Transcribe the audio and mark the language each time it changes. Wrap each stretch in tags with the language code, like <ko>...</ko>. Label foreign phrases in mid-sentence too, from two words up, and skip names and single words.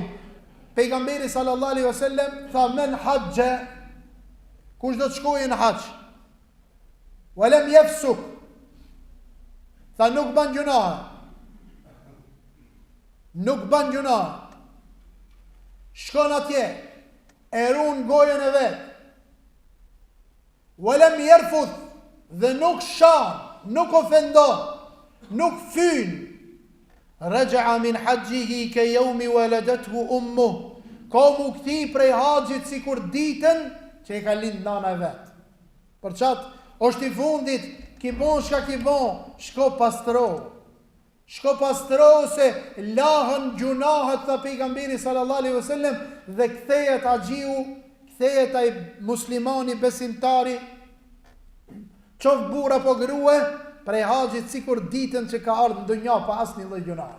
<sq>Pejgamberi</sq> <ar>صلى الله عليه وسلم</ar> <sq>tha</sq> <ar>من حج,</ar> <sq>kush do të shkojë në hax,</sq> <ar>ولم يفسق,</ar> <sq>tha nuk ban gjunah, nuk ban gjunah, shkon atje, e ruan gojën e vet,</sq> <ar>ولم يرفث,</ar> <sq>dhe nuk shan, nuk ofendon, nuk fyn,</sq> <ar>رجع من حجه كيوم ولدته أمه,</ar> <sq>ka mu këti prej haxhit sikur ditën që e ka lind nana e vet. Për çat është i fundit, ki bon shka ki bon, shko pastro. Shko pastro se lahën gjunahet, tha pejgamberi</sq> <ar>صلى الله عليه وسلم,</ar> <sq>dhe kthehet haxhiu, kthehet ai muslimani besimtari, qof burra po grua, prej haxhit sikur ditën që ka ardhur në dunjë pa asnjë lloj gjunahe.</sq>